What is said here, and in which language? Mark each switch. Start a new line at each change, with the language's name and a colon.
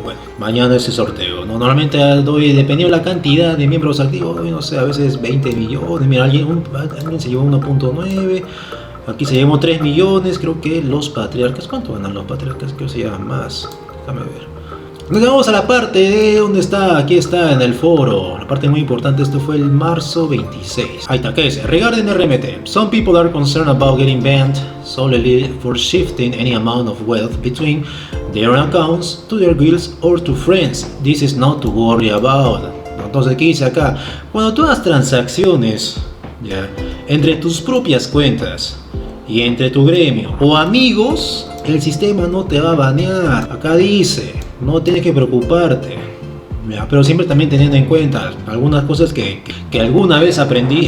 Spanish: Bueno, mañana ese sorteo, ¿no? Normalmente doy, dependiendo de la cantidad de miembros activos, doy, no sé, a veces 20 millones. Mira, alguien se llevó 1.9. Aquí se llevó 3 millones. Creo que los patriarcas, ¿cuánto ganan los patriarcas? Creo que se llevan más. Déjame ver. Nos vamos a la parte de donde está, aquí está en el foro, la parte muy importante. Esto fue el marzo 26. Ahí está, ¿qué dice?
English: Regarding RMT, some people are concerned about getting banned solely for shifting any amount of wealth between their accounts to their guilds or to friends. This is not to worry about.
Spanish: Entonces, ¿qué dice acá? Cuando tú hagas transacciones, ya, entre tus propias cuentas y entre tu gremio o amigos, el sistema no te va a banear. Acá dice, no tienes que preocuparte, ¿ya? Pero siempre también teniendo en cuenta algunas cosas que alguna vez aprendí.